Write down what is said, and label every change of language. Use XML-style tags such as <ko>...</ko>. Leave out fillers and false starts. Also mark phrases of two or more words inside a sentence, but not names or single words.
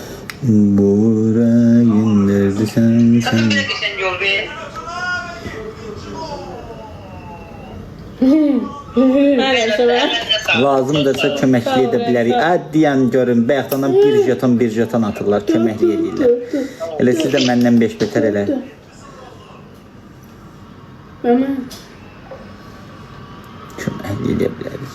<tr>Burayın derdi sen. Nasıl bir geçen yol be?</tr> <az>Mənim sənə. Əlinizə sağlıq. Lazımdırsa köməklik edə bilərik. Deyən görün, bayaqdan bir jeton atırlar, köməklik edirlər. Elə siz də məndən 5 betər elə. Mama. Köməklik edə bilərik.</az>